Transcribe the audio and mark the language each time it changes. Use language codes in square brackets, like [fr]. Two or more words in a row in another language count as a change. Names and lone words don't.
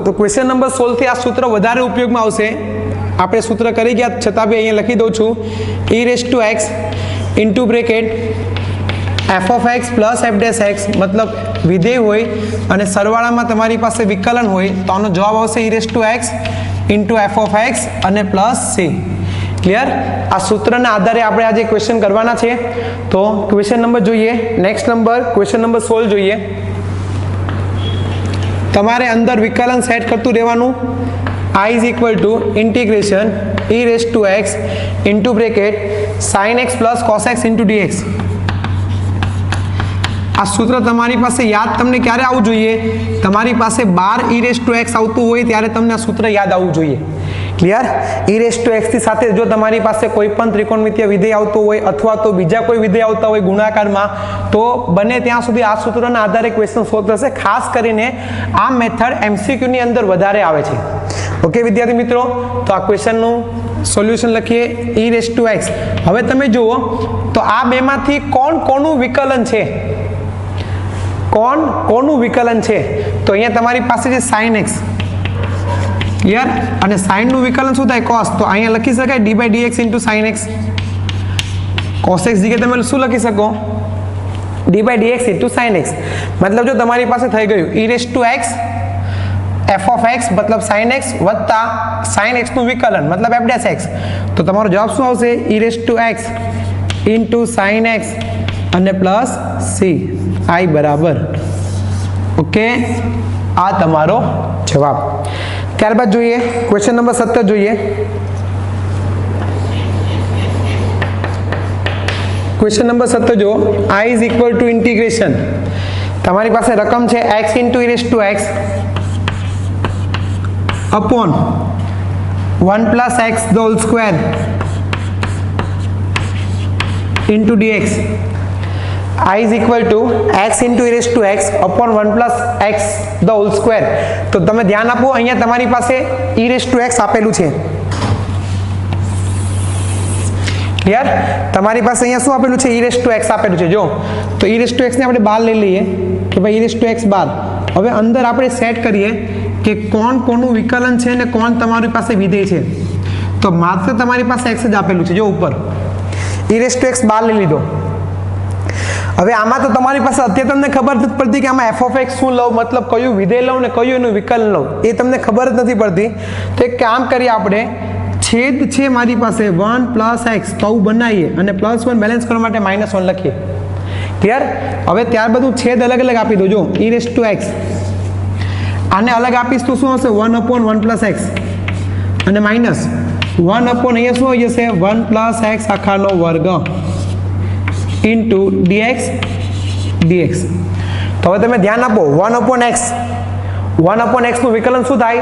[gu] તો [en] question number [gu] 16 થી આ સૂત્ર વધારે ઉપયોગમાં આવશે. આપણે સૂત્ર કરી ગયા છતાં બી અહીંયા લખી દઉં છું [en] e raise to x into bracket f of x plus f dash x [gu] મતલબ વિધેય હોય અને સરવાળામાં તમારી પાસે વિકલન હોય તો આનો જવાબ આવશે [en] e raise to x into f of x [gu] અને [en] plus c. [gu] ક્લિયર? આ સૂત્રના આધારે આપણે આજે ક્વેશ્ચન કરવાના છે. તો [en] question number [gu] જોઈએ. [en] next number question number [gu] 16 જોઈએ. તમારે અંદર વિકલન સેટ કરતું રહેવાનું. [en] I is equal to integration e raised to x into bracket sin x plus cos x into dx. [gu] આ સૂત્ર તમારી પાસે યાદ તમને ક્યારે આવવું જોઈએ? તમારી પાસે 12 [en] e raised to x [gu] આવતું હોય ત્યારે તમને આ સૂત્ર યાદ આવવું જોઈએ. ક્લિયર? [en] e raised to x [gu] ની સાથે જો તમારી પાસે કોઈ પણ ત્રિકોણમિતીય વિધેય આવતું હોય અથવા તો બીજા કોઈ વિધેય આવતા હોય ગુણાકારમાં, તો બને ત્યાં સુધી આ સૂત્રના આધારે ક્વેશ્ચન સોલ્વ થશે. ખાસ કરીને આ મેથડ MCQ ની અંદર વધારે આવે છે. ઓકે વિદ્યાર્થી મિત્રો, તો આ ક્વેશ્ચનનું સોલ્યુશન લખીએ. [en] e raised to x. [gu] હવે તમે જુઓ તો આ બેમાંથી કોનું વિકલન છે? કોનું વિકલન છે? તો અહીંયા તમારી પાસે છે [en] sin x. [gu] ક્લિયર? અને sin નું વિકલન શું થાય? cos. તો અહીંયા લખી શકાય [en] d/dx into sin x. cos x [gu] જગ્યાએ તમે શું લખી શકો? [en] d/dx into sin x. [gu] મતલબ જો તમારી પાસે થઈ ગયું [en] e raised to x f of x [gu] મતલબ [en] sin x [gu] વત્તા [en] sin x [gu] નું વિકલન મતલબ [en] f dash x. [gu] તો તમારો જવાબ શું આવશે? [en] e raised to x into sin x અને પ્લસ c i બરાબર. [gu] ઓકે, આ તમારો જવાબ. ત્યારબાદ જોઈએ [en] question number [gu] 17 જોઈએ. [en] question number [gu] 17 જો [en] I is equal to integration. [gu] તમારી પાસે રકમ છે [en] x into e raised to x upon 1 plus x the whole square into dx. I is equal to x into e raised to x upon 1 plus x the whole square. [gu] તો તમે ધ્યાન આપો, અહીંયા તમારી પાસે [en] e raised to x [gu] આપેલું છે. ક્લિયર? તમારી પાસે અહીંયા શું આપેલું છે? [en] e raised to x [gu] આપેલું છે. જો તો [en] e raised to x [gu] ને આપણે બહાર લઈ લઈએ કે ભાઈ [en] e raised to x [gu] બહાર. હવે અંદર આપણે સેટ કરીએ કે કોનું વિકલન છે અને કોણ તમારી પાસે વિધેય છે. તો માત્ર તમારી પાસે x જ આપેલું છે. જો ઉપર [en] e raised to x [gu] બહાર લઈ લીધો. હવે આમાં તો તમારી પાસે અત્યારે તમને ખબર નથી પડતી કે આમાં [en] f of x [gu] શું લઉં, મતલબ કયું વિધેય લઉં ને કયું એનું વિકલન લઉં, એ તમને ખબર જ નથી પડતી. તો એક કામ કરીએ આપણે, છેદ છે મારી પાસે [en] 1 plus x [gu] તો બનાવીએ અને +1 બેલેન્સ કરવા માટે -1 લખીએ. ક્લિયર? હવે ત્યાર બધું છેદ અલગ અલગ આપી દો. જો [en] e raised to x [gu] આને અલગ આપીશ તો શું હશે? [en] 1/1 plus x [gu] અને [en] minus 1 upon [gu] અહીંયા શું હોય જશે? [en] 1 plus x [gu] આખાનો વર્ગ [en] into dx. [gu] તો હવે તમે ધ્યાન આપો, [en] 1 upon x [gu] નું વિકલન શું થાય?